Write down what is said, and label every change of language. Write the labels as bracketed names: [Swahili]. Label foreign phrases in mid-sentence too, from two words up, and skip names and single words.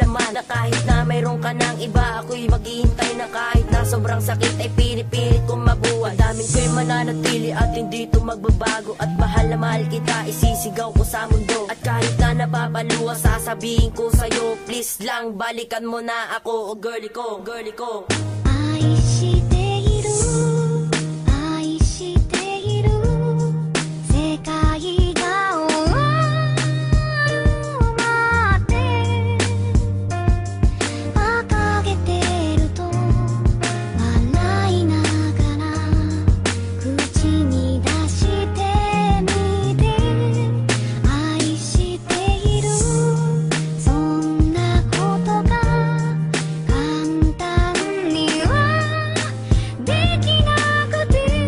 [Filipino] Na kahit na mayroon ka ng iba, ako'y maghihintay na kahit na sobrang sakit ay pinipilit kong mabuhay. Daming ko'y mananatili at hindi to magbabago, at mahal na mahal kita isisigaw ko sa mundo. At kahit na napapaluwa sasabihin ko sa'yo, please lang balikan mo na ako o girlie ko, girlie ko. [Japanese] 愛している愛している世界が終わるまで馬鹿げてると笑いながら口に出してみて愛しているそんなことが簡単にはできなくて